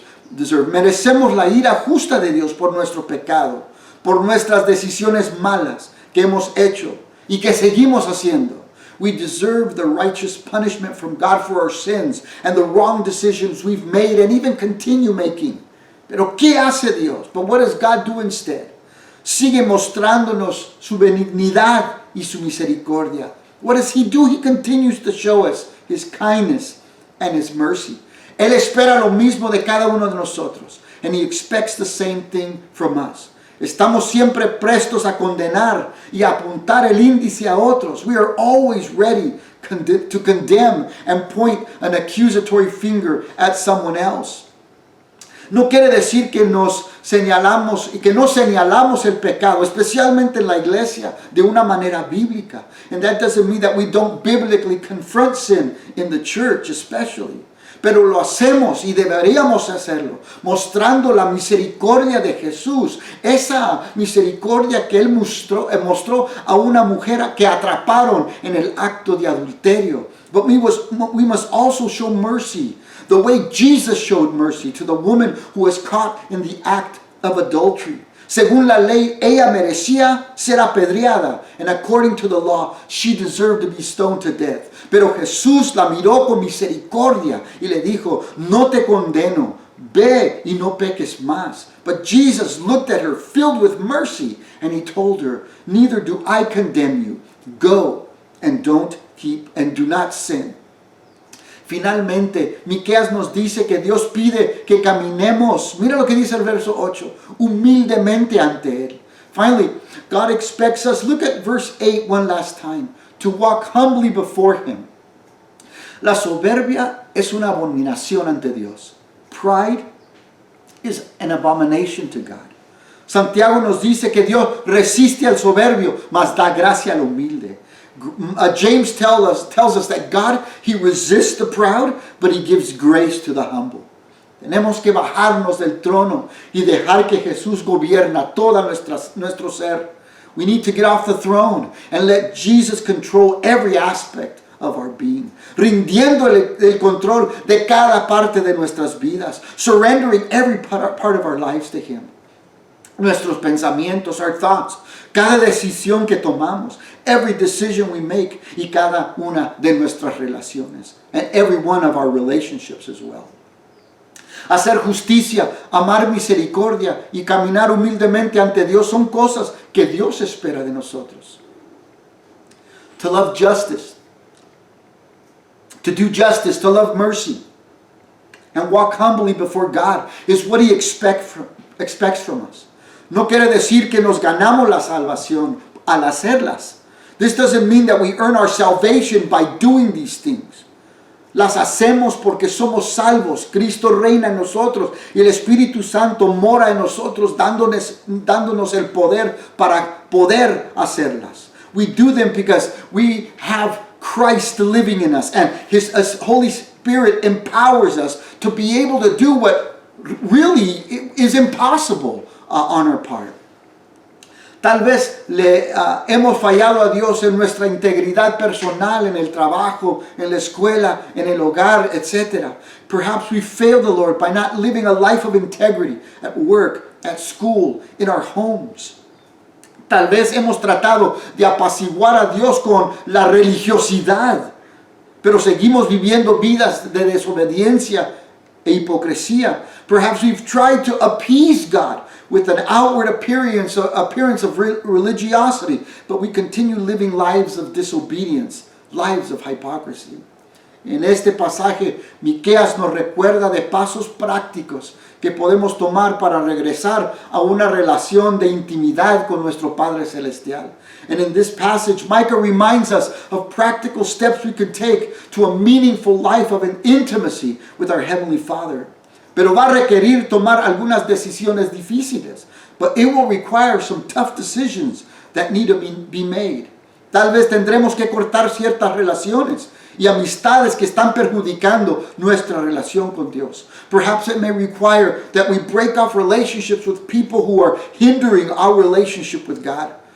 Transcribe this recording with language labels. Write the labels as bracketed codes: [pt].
[es] Merecemos la ira justa de Dios por nuestro pecado, por nuestras decisiones malas que hemos hecho y que seguimos haciendo. [en] We deserve the righteous punishment from God for our sins and the wrong decisions we've made and even continue making. [es] Pero ¿qué hace Dios? [en] But what does God do instead? [es] Sigue mostrándonos su benignidad y su misericordia. [en] What does He do? He continues to show us His kindness and His mercy. [es] Él espera lo mismo de cada uno de nosotros. [en] And He expects the same thing from us. [es] Estamos siempre prestos a condenar y a apuntar el índice a otros. [en] We are always ready to condemn and point an accusatory finger at someone else. [es] No quiere decir que nos señalamos y que no señalamos el pecado, especialmente en la iglesia, de una manera bíblica. [en] And that doesn't mean that we don't biblically confront sin in the church especially. [es] Pero lo hacemos y deberíamos hacerlo, mostrando la misericordia de Jesús, esa misericordia que Él mostró a una mujer que atraparon en el acto de adulterio. [en] But we must also show mercy, the way Jesus showed mercy to the woman who was caught in the act of adultery. [es] Según la ley, ella merecía ser apedreada, [en] and according to the law, she deserved to be stoned to death. [es] Pero Jesús la miró con misericordia y le dijo, no te condeno, ve y no peques más. [en] But Jesus looked at her filled with mercy, and He told her, neither do I condemn you. Go and do not sin. [es] Finalmente, Miqueas nos dice que Dios pide que caminemos, mira lo que dice el verso 8, humildemente ante Él. [en] Finally, God expects us, look at verse 8 one last time, to walk humbly before Him. [es] La soberbia es una abominación ante Dios. [en] Pride is an abomination to God. [es] Santiago nos dice que Dios resiste al soberbio, mas da gracia al humilde. [en] James tells us that God, He resists the proud, but He gives grace to the humble. [es] Tenemos que bajarnos del trono y dejar que Jesús gobierna toda nuestro ser. [en] We need to get off the throne and let Jesus control every aspect of our being. [es] Rindiendo el control de cada parte de nuestras vidas. [en] Surrendering every part of our lives to Him. [es] Nuestros pensamientos, [en] our thoughts, [es] cada decisión que tomamos, [en] every decision we make, [es] y cada una de nuestras relaciones, [en] and every one of our relationships as well. [es] Hacer justicia, amar misericordia y caminar humildemente ante Dios son cosas que Dios espera de nosotros. [en] To love justice, To do justice, to love mercy, and walk humbly before God is what He expects from us. [es] No quiere decir que nos ganamos la salvación al hacerlas. [en] This doesn't mean that we earn our salvation by doing these things. [es] Las hacemos porque somos salvos. Cristo reina en nosotros y el Espíritu Santo mora en nosotros, dándonos el poder para poder hacerlas. [en] We do them because we have Christ living in us, and His Holy Spirit empowers us to be able to do what really is impossible on our part. [es] Tal vez le hemos fallado a Dios en nuestra integridad personal, en el trabajo, en la escuela, en el hogar, etc. [en] Perhaps we failed the Lord by not living a life of integrity at work, at school, in our homes. [es] Tal vez hemos tratado de apaciguar a Dios con la religiosidad, pero seguimos viviendo vidas de desobediencia e hipocresía. [en] Perhaps we've tried to appease God with an outward appearance of religiosity, but we continue living lives of disobedience, lives of hypocrisy. [es] En este pasaje, Miqueas nos recuerda de pasos prácticos que podemos tomar para regresar a una relación de intimidad con nuestro Padre Celestial. [en] And in this passage, Micah reminds us of practical steps we can take to a meaningful life of an intimacy with our Heavenly Father. [es] Pero va a requerir tomar algunas decisiones difíciles. [en] But it will require some tough decisions that need to be made. [es] Tal vez tendremos que cortar ciertas relaciones y amistades que están perjudicando nuestra relación con Dios. [en] Perhaps it may require that we break off relationships with people who are hindering our relationship with God.